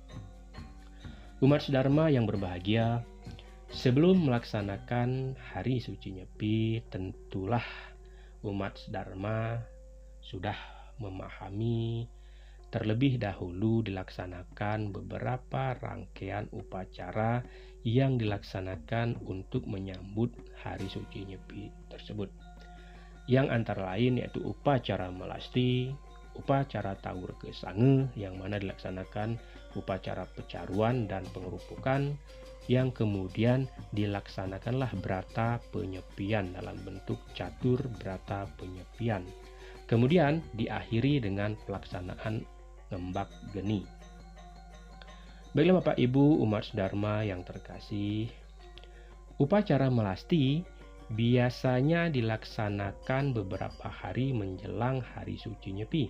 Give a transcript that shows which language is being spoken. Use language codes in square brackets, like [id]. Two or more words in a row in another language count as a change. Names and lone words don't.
[id] Umat Dharma yang berbahagia, sebelum melaksanakan hari suci Nyepi, tentulah umat Dharma sudah memahami terlebih dahulu dilaksanakan beberapa rangkaian upacara yang dilaksanakan untuk menyambut hari suci Nyepi tersebut. Yang antara lain yaitu upacara melasti, upacara Tawur Kesange yang mana dilaksanakan upacara pecaruan dan pengerupukan, yang kemudian dilaksanakanlah brata penyepian dalam bentuk catur brata penyepian. Kemudian diakhiri dengan pelaksanaan ngembak geni. Baiklah Bapak Ibu umat Dharma yang terkasih, upacara melasti biasanya dilaksanakan beberapa hari menjelang hari suci Nyepi.